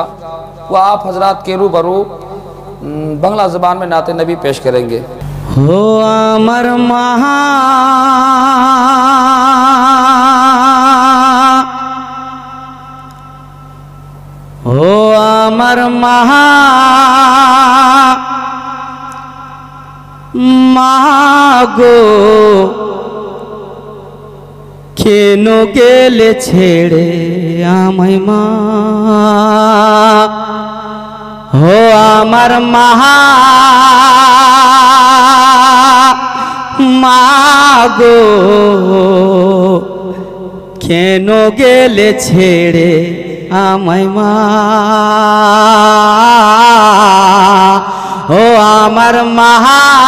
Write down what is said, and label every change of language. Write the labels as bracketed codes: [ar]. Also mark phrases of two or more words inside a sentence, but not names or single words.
[ur] वह आप हजरात के रूबरू बांग्ला ज़बान में नाते नबी पेश करेंगे। [bn] হো অমর মহা হো অমর মহা মাগো কেন গেলে ছেড়ে আমায় মা হো অমর মহা মাগো কেন গেলে ছেড়ে আমায় মা হো অমর মহা